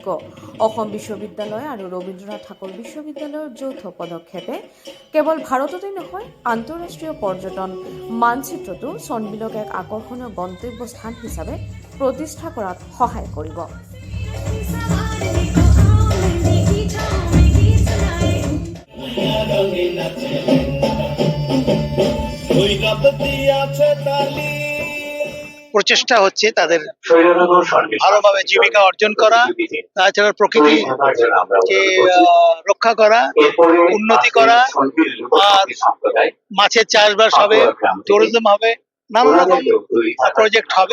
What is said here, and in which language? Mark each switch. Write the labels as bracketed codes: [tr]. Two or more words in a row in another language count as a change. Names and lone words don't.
[as] অসম বিশ্ববিদ্যালয় আৰু ৰবীন্দ্ৰনাথ ঠাকুৰ বিশ্ববিদ্যালয়ৰ যৌথ পদক্ষেপে কেৱল ভাৰততেই নহয় আন্তঃৰাষ্ট্ৰীয় পৰ্যটন মানচিত্ৰতো সোণবিলক এক আকৰ্ষণীয় গন্তব্যস্থান হিচাপে প্ৰতিষ্ঠা কৰাত সহায় কৰিব। [bn] প্রচেষ্টা হচ্ছে তাদের ভালোভাবে জীবিকা অর্জন করা, তাছাড়া প্রকৃতিকে রক্ষা করা, উন্নতি করা, আর মাছের চাষবাস হবে, ট্যুরিজম হবে, নানা রকম প্রজেক্ট হবে।